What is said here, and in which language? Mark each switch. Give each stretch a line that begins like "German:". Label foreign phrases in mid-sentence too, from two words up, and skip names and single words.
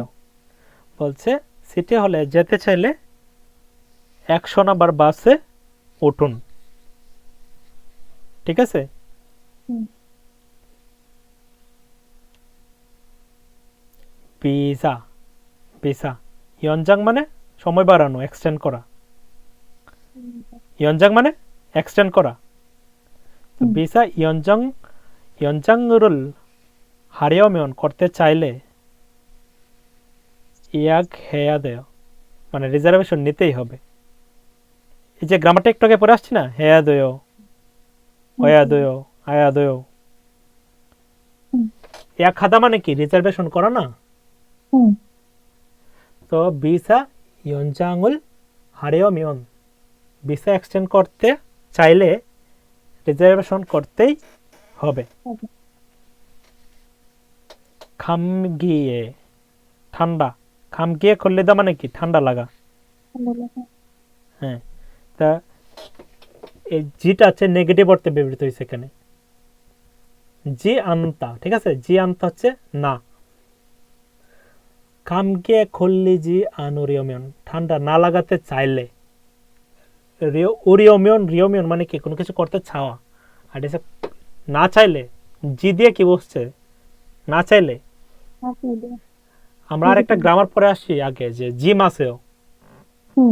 Bangla: বলছে সিটি হলে যেতে চাইলে 100 নম্বর বাসে উঠুন, ঠিক আছে? ভিসা, ভিসা 연장 মানে সময় বাড়ানো, এক্সটেন্ড করা। 연장 মানে এক্সটেন্ড করা। তো ভিসা
Korean: 연장을 하려면
Bangla: করতে চাইলে
Korean: 예약해야 돼요,
Bangla: মানে রিজার্ভেশন নিতেই হবে। এই যে গ্রামারটা একটু আগে পড়ে আসছি না,
Korean: 해야 돼요, 와야 돼요, 아야 돼요।
Bangla: 예약하다 মানে কি? রিজার্ভেশন করা না? তো ভিসা
Korean: 연장을 하려면,
Bangla: ভিসা এক্সটেন্ড করতে চাইলে রিজার্ভেশন করতেই হবে। 감기에, ঠান্ডা,
Korean: 감기에 걸리다
Bangla: মানে কি? ঠান্ডা লাগা। হ্যাঁ, তা এই জিটা হচ্ছে নেগেটিভ অর্থে ব্যবহৃত হয়েছে এখানে,
Korean: 지 않다,
Bangla: ঠিক আছে?
Korean: 지 않다
Bangla: হচ্ছে না।
Korean: 감기에 걸리지 않으려면,
Bangla: ঠান্ডা না লাগাতে চাইলে। রিওমিয়ন মানে কি? কোনো কিছু করতে চাওয়া। আর না চাইলে, জি দিয়ে কি বসছে? না চাইলে, আসলে আমরা আরেকটা গ্রামার পরে আসছি আগে, যে জিম আছেও, হুম